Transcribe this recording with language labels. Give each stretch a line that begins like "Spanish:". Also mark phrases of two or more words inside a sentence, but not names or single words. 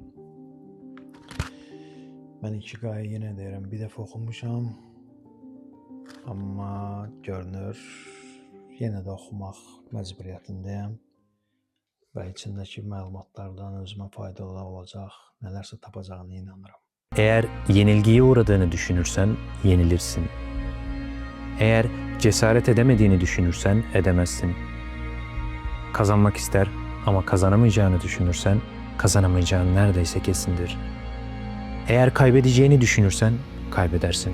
Azerbaijani: Mən Ikiqayı yenə deyirəm, bir dəfə oxumuşam, amma görünür yenə də oxumaq məcburiyyətindəyəm və içindəki məlumatlardan özümə faydalı olacaq, nələrsə tapacağına inanıram.
Turkish: Eğer yenilgiye uğradığını düşünürsen yenilirsin. Eğer cesaret edemediğini düşünürsen edemezsin. Kazanmak ister ama kazanamayacağını düşünürsen kazanamayacağın neredeyse kesindir. Eğer kaybedeceğini düşünürsen kaybedersin.